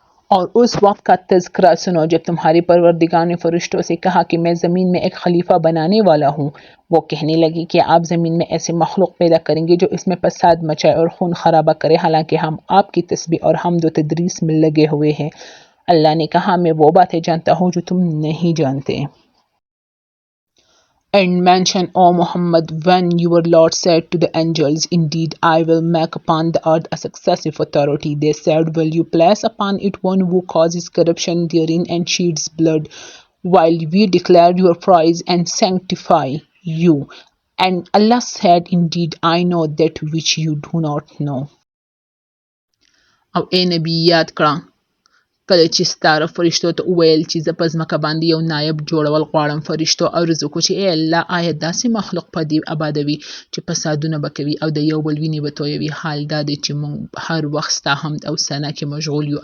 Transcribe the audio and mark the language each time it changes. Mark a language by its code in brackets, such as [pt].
[hi] और उस वक्त का तज़किरा सुनो जब तुम्हारे परवरदिगार ने फरिश्तों से कहा कि मैं ज़मीन में एक खलीफा बनाने वाला हूँ। वो कहने लगी कि आप ज़मीन में ऐसे मखलूक पैदा करेंगे जो इसमें फसाद मचाए और खून खराबा करे, हालांकि हम आपकी तस्बीह और हमद व तदरीस में लगे हुए हैं। अल्लाह ने कहा, मैं वो बातें जानता हूँ जो तुम नहीं जानते। [en] And mention, O Muhammad, when your Lord said to the angels, indeed I will make upon the earth a successive authority. They said, will you place upon it one who causes corruption therein and sheds blood, while we declare your praise and sanctify you? And Allah said, indeed I know that which you do not know. [ps] او اے نبی یاد کړه کله چې ستاره فرشتو ته وویل چې زه په ځمکه باندې یو نایب جوړول غواړم. فرشتو عرض وکړو چې ای الله، آیا داسې مخلوق په دې ابادوي چې فسادونه به کوي او د یو بل وینې به تویوي؟ حال دا دی چې موږ هر وخت ستا حمد او ثنا کې مشغول یو.